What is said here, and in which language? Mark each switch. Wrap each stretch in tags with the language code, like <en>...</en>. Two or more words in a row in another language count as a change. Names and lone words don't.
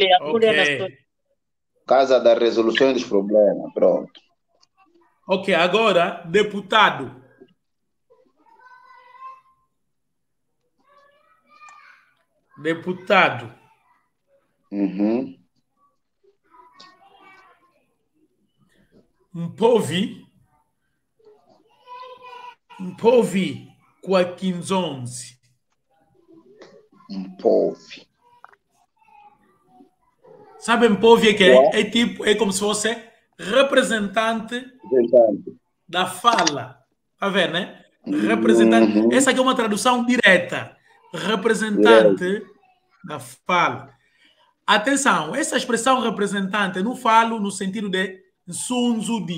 <pt>Ok. Casa da resolução dos problemas. Pronto. Ok, agora, deputado. Deputado. Uhum.</pt> <kg>Mpovi kwa Kinzonzi.</kg> <pt>Mpovi. Sabe Mpovi que é? É como se fosse representante da fala. Tá vendo, né? Representante. Uhum. Essa aqui é uma tradução direta. Representante da fala. Atenção, essa expressão representante não falo no sentido de Nsunzudi.</pt>